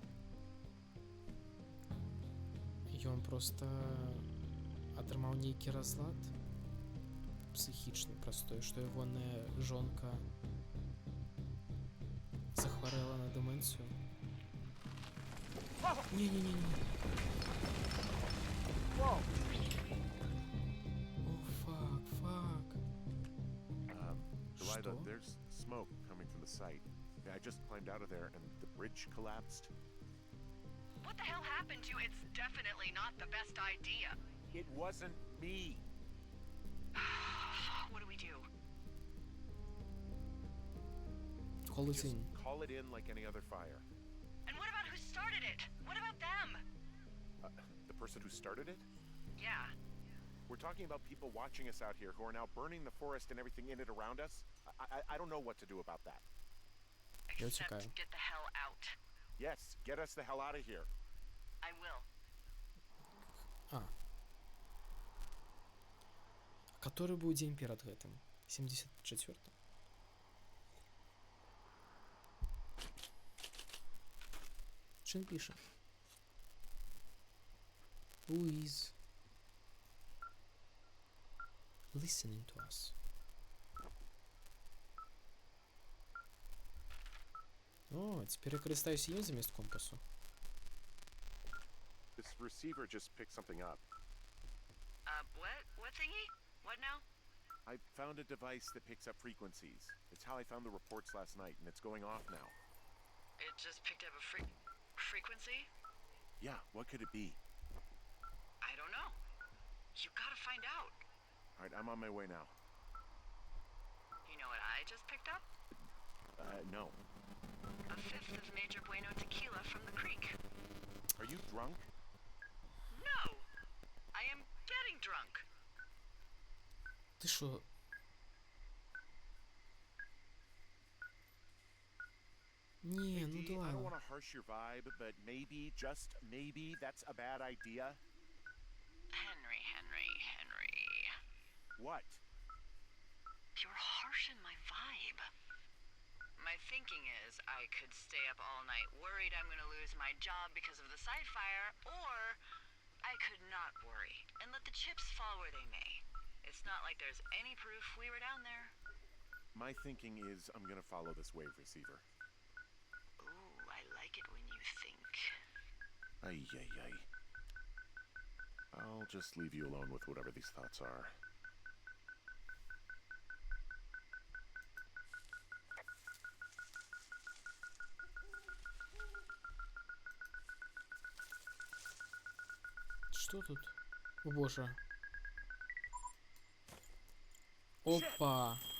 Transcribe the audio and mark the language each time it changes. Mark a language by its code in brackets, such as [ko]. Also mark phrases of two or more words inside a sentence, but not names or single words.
[be] ён проста атрымаў нейкі разлад псіхічны праз тое, што ягоная жонка захварэла на дэмэнцыю. Не-не-не-не. О, фак. [en] Delilah, there's smoke coming from the site. I just climbed out of there and the bridge collapsed. What the hell happened to you? It's definitely not the best idea. It wasn't me. What do we do? Call it Just in. call it in like any other fire. And what about who started it? What about them? The person who started it? Yeah. We're talking about people watching us out here who are now burning the forest and everything in it around us. I don't know what to do about that. Except get the hell out. Yes, get us the hell out of here. I will. [be] Который быў дзень перад гэтым? 74? Чым піша? [en] Who is listening to us? [be] О, цяпер я карыстаюся ім замест компасу. [en] This receiver just picked something up. What? What thingy? What now? I found a device that picks up frequencies. It's how I found the reports last night, and it's going off now. It just picked up a frequency? Yeah, what could it be? I don't know. You gotta find out. All right, I'm on my way now. You know what I just picked up? No. A fifth of Major Bueno tequila from the creek. Are you drunk? No! I am getting drunk. [ru] Ты шо? Не, ну [en] Dee, I don't [be] Дэлайла. [en] want to harsh your vibe, but maybe, just maybe, that's a bad idea. Henry. What? You're harshing my vibe. My thinking is I could stay up all night worried I'm gonna lose my job because of the side fire, or I could not worry and let the chips fall where they may. It's not like there's any proof we were down there. My thinking is I'm gonna follow this wave receiver. Ooh, I like it when you think. Ay. I'll just leave you alone with whatever these thoughts are. [ru] Что тут? О боже. Опа.